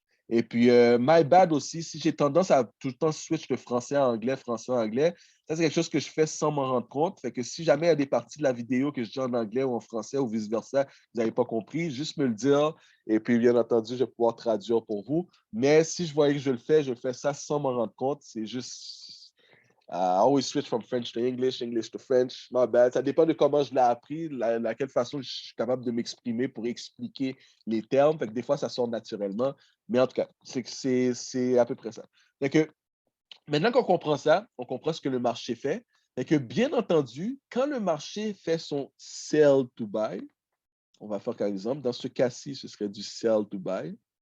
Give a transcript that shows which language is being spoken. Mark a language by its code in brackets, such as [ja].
[fr] Et puis, [en] my bad [fr] aussi, si j'ai tendance à tout le temps switch de français à anglais, français à anglais, ça c'est quelque chose que je fais sans m'en rendre compte. Fait que si jamais il y a des parties de la vidéo que je dis en anglais ou en français ou vice-versa, vous n'avez pas compris, juste me le dire. Et puis, bien entendu, je vais pouvoir traduire pour vous. Mais si je voyais que je le fais ça sans m'en rendre compte. C'est juste [en] I always switch from French to English, English to French. My bad. [fr] Ça dépend de comment je l'ai appris, laquelle façon je suis capable de m'exprimer pour expliquer les termes. Fait que des fois, ça sort naturellement. Mais en tout cas, c'est à peu près ça. Fait que, maintenant qu'on comprend ça, on comprend ce que le marché fait. Fait que, bien entendu, quand le marché fait son sell to buy, on va faire par exemple, dans ce cas-ci, ce serait du sell to buy.